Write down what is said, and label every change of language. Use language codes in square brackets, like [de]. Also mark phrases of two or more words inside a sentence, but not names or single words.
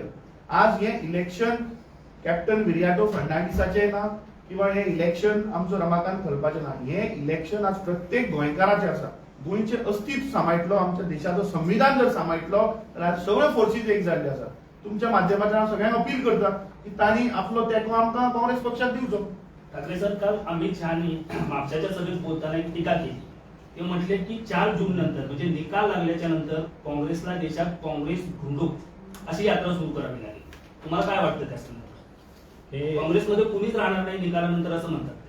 [kok] आज हे इलेक्शन कॅप्टन विरियाटो फर्नांडिसाचें ना किंवा हे इलेक्शन आमचो रमाकांत खलपाचें ना. हे इलेक्शन आज प्रत्येक गोंयकाराचें आसा. गोंयचें अस्तित्व सांबाळटलो, आमच्या देशाचो संविधान जर सांबाळटलो जाल्यार सगळ्यो फोर्सीस एक जाल्ले आसा. तुमच्या माध्यमांतल्यान हांव सगळ्यांक अपील करता की तांणी आपलो तेंको आमकां काँग्रेस पक्षाक दिवचो. [mr] ठाकरे सर, काल अमित शहानी म्हापशाच्या सभेत बोलताना एक टीका केली. ते म्हटले की 4 जून नंतर म्हणजे निकाल लागल्याच्या नंतर काँग्रेसला देशात काँग्रेस गुंडूक अशी यात्रा सुरू करावी लागेल. तुम्हाला काय वाटतं त्या संदर्भात? हे काँग्रेसमध्ये कुणीच राहणार नाही निकालानंतर असं म्हणतात.